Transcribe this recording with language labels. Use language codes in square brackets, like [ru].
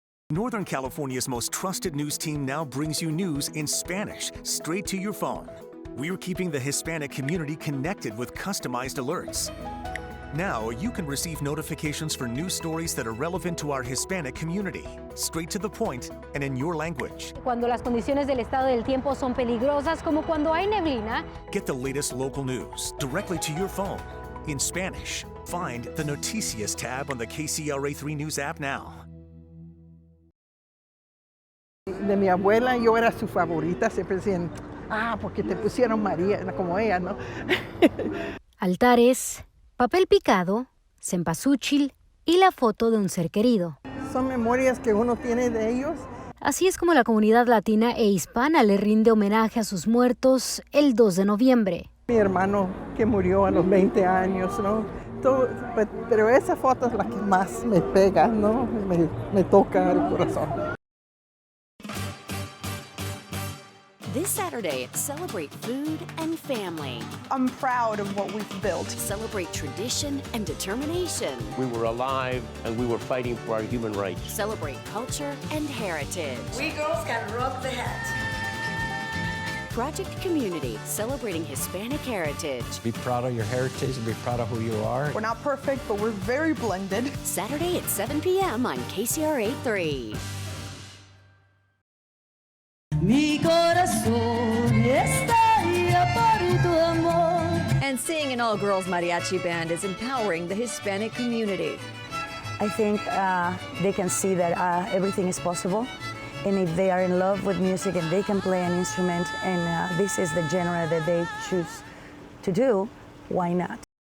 [en] Northern California's most trusted news team now brings you news in Spanish straight to your phone. We're keeping the Hispanic community connected with customized alerts. Now you can receive notifications for news stories that are relevant to our Hispanic community, straight to the point and in your language. [es] Cuando las condiciones del estado del tiempo son peligrosas, como cuando hay neblina. [en] Get the latest local news directly to your phone in Spanish. Find the Noticias tab on the KCRA3 News app now. [es] De mi abuela, yo era su favorita, siempre decían, porque te pusieron María, como ella, ¿no? Altares, papel picado, cempasúchil y la foto de un ser querido. Son memorias que uno tiene de ellos. Así es como la comunidad latina e hispana le rinde homenaje a sus muertos el 2 de noviembre. Mi hermano que murió a los 20 años, ¿no? Pero esa foto es la que más me pega, ¿no? Me toca el corazón. [en] This Saturday, celebrate food and family. I'm proud of what we've built. Celebrate tradition and determination. We were alive and we were fighting for our human rights. Celebrate culture and heritage. We girls can rock the hat. Project Community, celebrating Hispanic heritage. Be proud of your heritage and be proud of who you are. We're not perfect, but we're very blended. Saturday at 7 p.m. on KCRA3. [es] Mi corazón está por tu amor. [en] And seeing an all-girls mariachi band is empowering the Hispanic community. I think they can see that everything is possible. And if they are in love with music and they can play an instrument and this is the genre that they choose to do, why not?